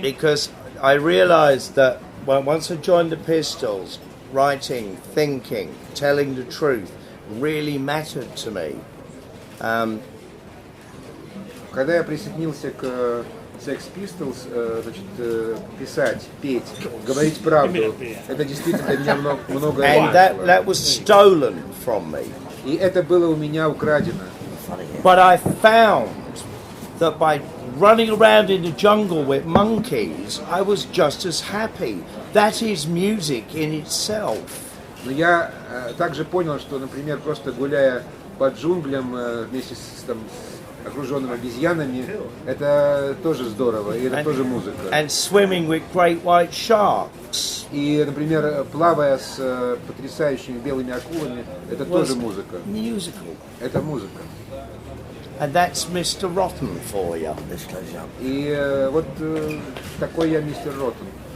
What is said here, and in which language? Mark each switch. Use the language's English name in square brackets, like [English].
[English] Because I realized that once I joined the Pistols, writing, thinking, telling the truth really mattered to me. [Russian] Когда я присоединился к Sex Pistols, значит, писать, петь, говорить правду, это действительно для меня много [English] And that was stolen from me. [Russian] И это было у меня украдено. [English] But I found that by running around in the jungle with monkeys, I was just as happy. That is music in itself. [Russian] Но я также понял, что, например, просто гуляя по джунглям вместе с окруженным обезьянами, это тоже здорово, и это тоже музыка. [English] And swimming with great white sharks. [Russian] И, например, плавая с потрясающими белыми акулами, это тоже музыка. [English] Musical. [Russian] Это музыка. [English] And that's Mr. Rotten for you. [Russian] И вот такой я мистер Роттен.